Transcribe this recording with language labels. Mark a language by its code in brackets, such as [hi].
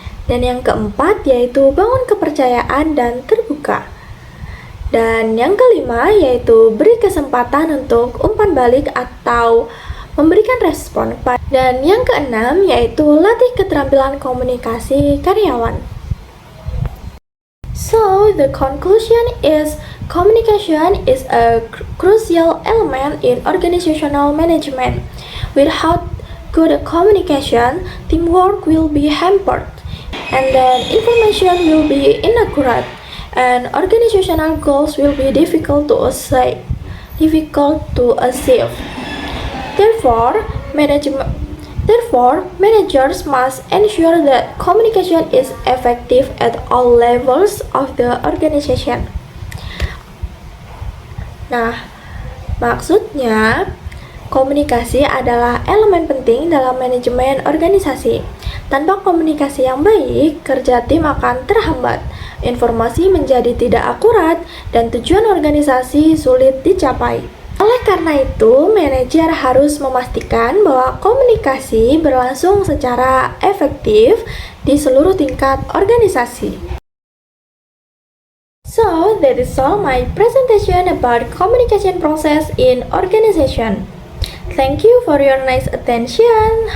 [id] Dan yang keempat yaitu bangun kepercayaan dan terbuka. Dan yang kelima yaitu beri kesempatan untuk umpan balik atau memberikan respon. Dan yang keenam yaitu latih keterampilan komunikasi karyawan. [en] So, the conclusion is communication is a crucial element in organizational management. Without good communication, teamwork will be hampered, and then information will be inaccurate, and organizational goals will be difficult to achieve. Therefore, managers must ensure that communication is effective at all levels of the organization. [id] Nah, maksudnya komunikasi adalah elemen penting dalam manajemen organisasi. Tanpa komunikasi yang baik, kerja tim akan terhambat, informasi menjadi tidak akurat, dan tujuan organisasi sulit dicapai. Oleh karena itu, manajer harus memastikan bahwa komunikasi berlangsung secara efektif di seluruh tingkat organisasi. [en] So, that is all my presentation about communication process in organization. Thank you for your nice attention.